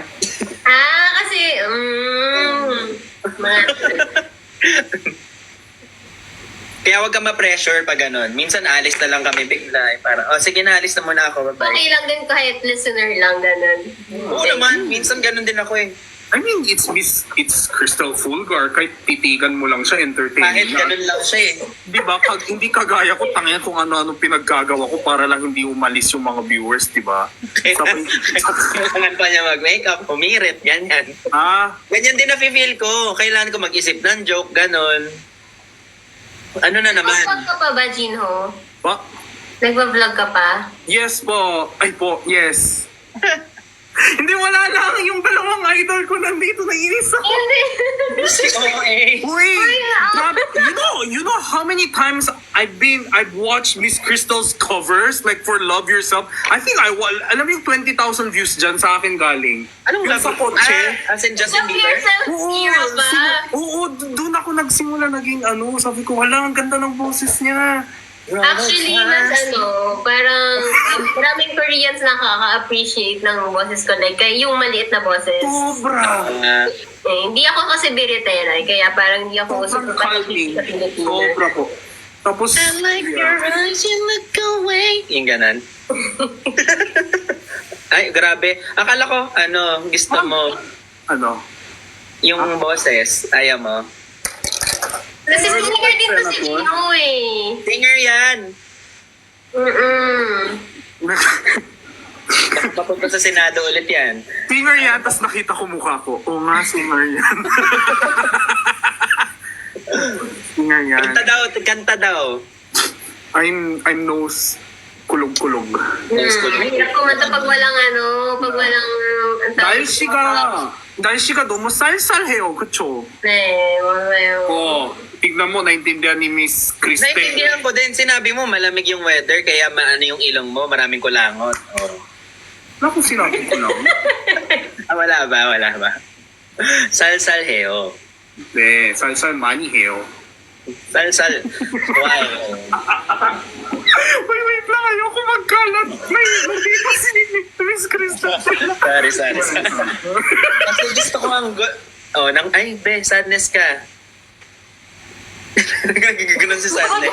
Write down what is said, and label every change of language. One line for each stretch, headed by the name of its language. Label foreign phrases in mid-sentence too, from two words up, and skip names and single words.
Filipino: Kasi, Kaya wag ka ma-pressure pag ganun. Minsan alis na lang kami bigla. Parang, sige na, alis na muna ako. Bye-bye. okay lang din kahit listener lang, ganun. Oo naman, minsan ganun din ako eh.
English: I mean, it's Crystal Fulgar.
Filipino: Kahit titigan mo lang siya, entertaining Kahit lang. ganun lang siya eh. Di ba? Hindi kagaya ko, tangina kung ano-ano pinaggagawa ko para lang hindi umalis yung mga viewers, di ba? Kailangan pa niya mag-makeup, humirit, ganyan. Ganyan din na-feel ko. Kailangan ko mag-isip ng joke, ganun. Ano na naman? Nag-vlog ka pa ba, Jinho? Ba? Nagpa-vlog ka pa? Yes po. Ay po, yes. Hindi, wala lang. Yung dalawang idol ko nandito na inis ako. Hindi. Oo eh. Uy! Grabe.
English: You know how many times I've watched Miss Crystal's covers, like for Love Yourself.
Filipino: I think alam mo yung 20,000 views dyan sa akin galing. Anong yung love? sa kotse.
English: As in Justin Love Bieber? yourself, Kira ba?
Filipino: Doon ako nagsimula naging sabi ko, wala, ang ganda ng boses niya. Actually, mas parang maraming Koreans nakaka-appreciate ng boses ko. Like, yung maliit na boses. Sobra. Hindi ako kasi biritera, kaya parang hindi ako Sobrang uso calming. sa Pilipinas. Sobra po. Tapos,
English: eyes, you look away.
Filipino: Yung ganan. Ay, grabe. Akala ko, gusto mo, yung boses, ayaw mo. Kasi singer din to si Gino eh. Singer yan. Papunta sa Senado ulit yan. singer yan, tapos nakita ko mukha ko. Oo nga, singer yan. singer yan. Kanta daw.
English: I'm nose kulog-kulog.
Filipino: Hirap kumanta pag walang Dahil siya
Korean: 너무 쌀쌀해요, 그쵸?
Filipino: tignan mo, naintindihan ni Miss Christine. Naintindihan ko din. Sinabi mo, malamig yung weather, kaya maano yung ilong mo, maraming kulangot. Naku, sinabi ko lang. Wala ba?
Korean: 쌀쌀해. 네, 쌀쌀 많이 해요. Sal. Wow.
Filipino: Wait lang. Ayoko magkalat. Hindi pa si Miss Crystal. Sorry. Kasi gusto ko sadness ka. Nagaganon si sadness.